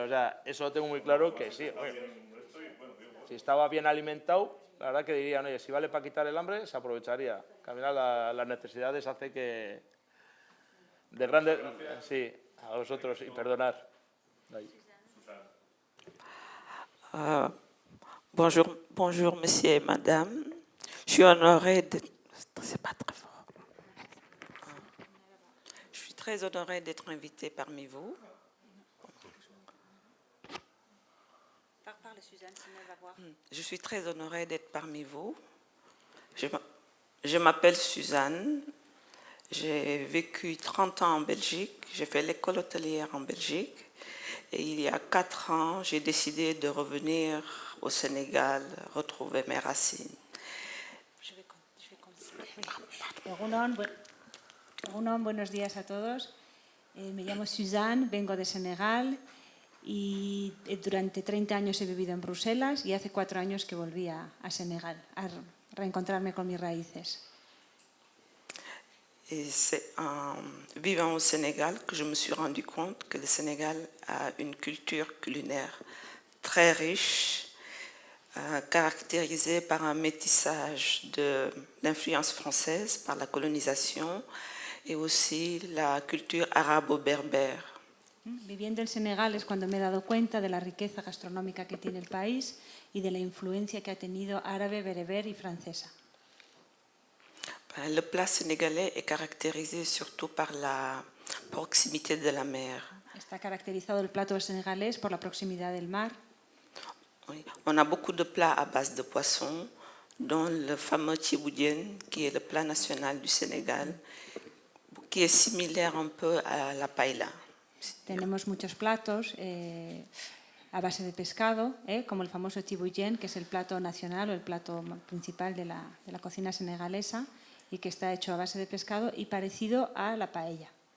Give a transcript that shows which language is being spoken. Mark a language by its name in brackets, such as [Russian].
[Spanish] O sea, eso lo tengo muy claro que sí. Si estaba bien alimentado, la verdad que dirían, oye, si vale para quitar el hambre, se aprovecharía. Que al final las necesidades hace que... De grandes... Sí, a vosotros, y perdonar. Ahí. [French] Bonjour, monsieur et madame. Je suis honorée d'être... C'est pas très fort. Je suis très honorée d'être invitée parmi vous. Parle, Suzanne, sinon elle va voir. Je suis très honorée d'être parmi vous. Je m'appelle Suzanne. J'ai vécu 30 ans en Belgique. J'ai fait l'école hôtelière en Belgique. Et il y a 4 ans, j'ai décidé de revenir au Sénégal, retrouver mes racines. Je vais continuer. [Spanish] Egunon, buenos días a todos. Me llamo Suzanne, vengo de Senegal y durante 30 años he vivido en Bruselas y hace 4 años que volví a Senegal a reencontrarme con mis raíces. [French] Et c'est en vivant au Sénégal que je me suis rendu compte que le Sénégal a une culture culinaire très riche, caractérisée par un métissage de l'influence française par la colonisation et aussi la culture arabo-berbère. [Spanish] Viviendo en Senegal es cuando me he dado cuenta de la riqueza gastronómica que tiene el país y de la influencia que ha tenido árabe, bereber y francesa. [French] Le plat sénégalais est caractérisé surtout par la proximité de la mer. [Spanish] Está caracterizado el plato senegalés por la proximidad del mar. [French] Oui. On a beaucoup de plats à base de poisson, dont le fameux tchiboudienne, qui est le plat national du Sénégal, qui est similaire un peu à la paella. [Spanish] Tenemos muchos platos a base de pescado, como el famoso tibouyen, que es el plato nacional o el plato principal de la cocina senegalesa y que está hecho a base de pescado y parecido a la paella.